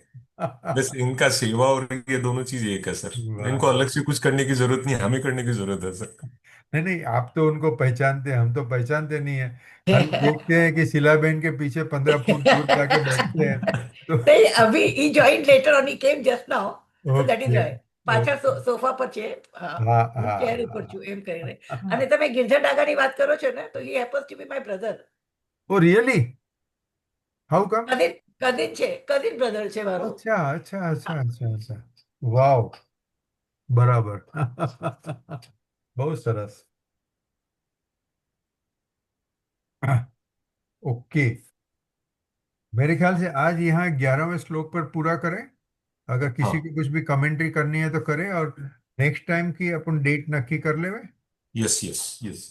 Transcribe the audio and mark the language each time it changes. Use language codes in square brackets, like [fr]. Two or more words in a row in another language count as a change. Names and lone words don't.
[hi] बस इनका सेवा और ये दोनों चीज एक है सर। इनको वाह। अलग से कुछ करने की जरूरत नहीं, हमें करने की जरूरत है सर। नहीं नहीं, आप तो उनको पहचानते हैं, हम तो पहचानते नहीं है। खाली देखते हैं कि शिलाबेन के पीछे 15 फुट दूर जाके बैठते हैं तो। नहीं, अभी ही [en] joined later on, he came just now, so that is ઓકે, why. [gu] પાછળ ઓકે. સોફા પર છે, હા હું હા ચેર ઉપર છું એમ કરીને. અને તમે ગિરધર ડાગાની વાત કરો છો ને, તો [en] he happens to be my brother. oh really? how come? [gu] કઝિન કઝિન છે, [en] cousin brother [gu] છે મારો. અચ્છા અચ્છા અચ્છા અચ્છા અચ્છા, વાવ, બરાબર. બહુ સરસ. [hi] ओके, मेरे ख्याल से आज यहाँ 11वें श्लोक पर पूरा करें। अगर किसी हाँ, को कुछ भी कमेंट्री करनी है तो करे, और [en] next time [hi] की अपन डेट नक्की कर ले। [en] yes yes yes.